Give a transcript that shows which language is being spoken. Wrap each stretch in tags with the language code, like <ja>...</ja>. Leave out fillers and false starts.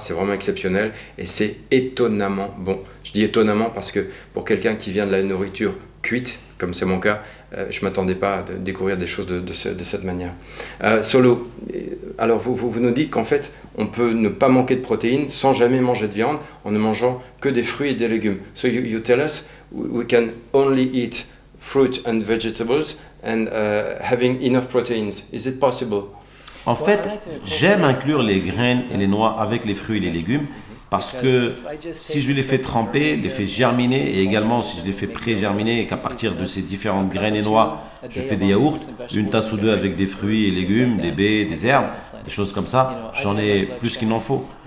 <fr>C'est vraiment exceptionnel et c'est étonnamment bon. Je dis étonnamment parce que pour quelqu'un qui vient de la nourriture cuite, comme c'est mon cas, je ne m'attendais pas à découvrir des choses de cette manière. Solo, alors vous nous dites qu'en fait, on peut ne pas manquer de protéines sans jamais manger de viande en ne mangeant que des fruits et des légumes.</fr> <en>So you tell us we can only eat fruit and vegetables and having enough proteins. Is it possible?</en> <fr>En fait, j'aime inclure les graines et les noix avec les fruits et les légumes parce que si je les fais tremper, les fais germiner et également si je les fais pré-germiner et qu'à partir de ces différentes graines et noix, je fais des yaourts, une tasse ou deux avec des fruits et légumes, des baies, des herbes, des choses comme ça, j'en ai plus qu'il n'en faut.</fr>